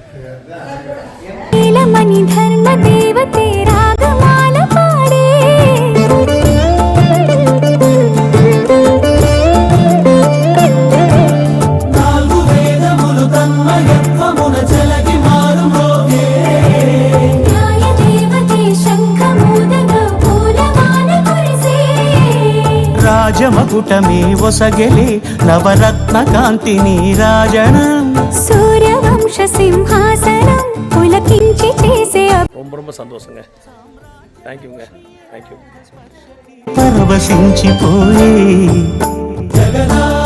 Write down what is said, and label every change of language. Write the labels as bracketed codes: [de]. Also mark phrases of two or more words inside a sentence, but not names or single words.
[te] నీలమణి ధర్మ దేవతే రాగమాల పాడే నాలుగు వేదములు తన్మయత్వమున చెలగి మారు మోగే న్యాయ దేవతే శంఖమూదన పూలమాల కురిసే రాజమకుటమే ఒసగెలే నవరత్న కాంతి నీరాజనం సూర్యవంశ సింహాసనం పులకించి చేసే [ta] ரொம்ப சந்தோஷங்க. தேங்க்யூங்க. தேங்க்யூ. [te] పరవశించిపోయే